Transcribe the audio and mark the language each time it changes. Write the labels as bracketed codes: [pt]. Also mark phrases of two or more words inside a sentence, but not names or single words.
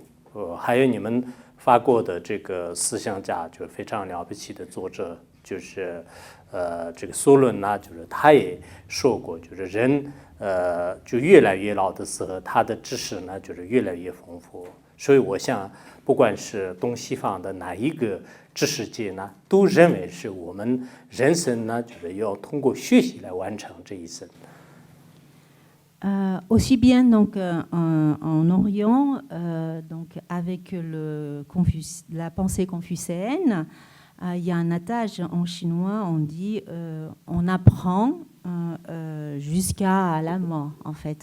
[zh] 还有你们法国的这个思想家，就是非常了不起的作者，就是这个苏伦呢，就是他也说过，就是人。就越来越老的时候，他的知识呢就是越来越丰富。所以我想，不管是东西方的哪一个知识界呢，都认为是我们人生呢，就是要通过学习来完成这一生。 [fr] Aussi bien donc en Orient, donc avec la pensée confucéenne, il y a un adage en chinois, on dit on apprend jusqu'à la mort, en fait.